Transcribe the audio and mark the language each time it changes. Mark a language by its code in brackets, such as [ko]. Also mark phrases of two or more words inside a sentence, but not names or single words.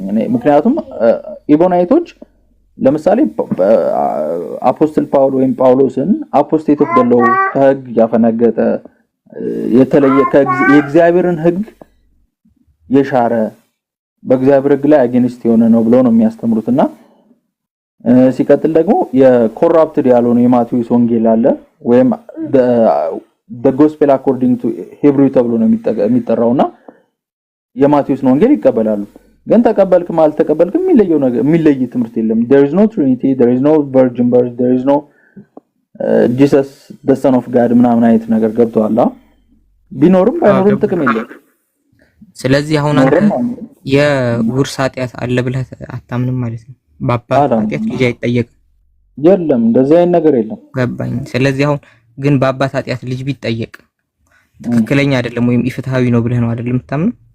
[am] እኔ። ምክንያቱም ኢቦናይቶች ለምሳሌ አፖስቶል ጳውሎስ ወይም ጳውሎስን [en] apostate of the law [am] ከህግ ያፈነገጠ የተለየ የእግዚአብሔርን ህግ የሻረ በእግዚአብሔር ህግ ላይ አጌንስት የሆነ ነው ብለው ነው የሚያስተምሩትና ሲቀጥል ደግሞ የኮራፕትድ ያልሆነ የማቴዎስ ወንጌል አለ ወይም [en] the gospel according to Hebrew [am] ተብሎ ነው የሚጠራውና የማቴዎስን ወንጌል ይቀበላሉ። ግን ተቀበልክም አልተቀበልክም የሚለየው ነገር የሚለይ ትምህርት የለም። [en] there is no trinity, there is no virgin birth, there is no Jesus the son of God [am] ምናምን አይነት ነገር ገብቷል። ቢኖርም ባይኖርም ጥቅም የለም። ስለዚህ አሁን አንተ የውርስ ኃጢአት አለ ብለህ አታምንም ማለት ነው። በአባት ኃጢአት ልጅ አይጠየቅም። የለም እንደዚህ አይነት ነገር የለም። ገባኝ። ስለዚህ አሁን ግን በአባት ኃጢአት ልጅ ቢጠየቅ ትክክለኛ አይደለም ወይም ኢፍትሃዊ ነው ብለህ ነው አይደል የምታምነው?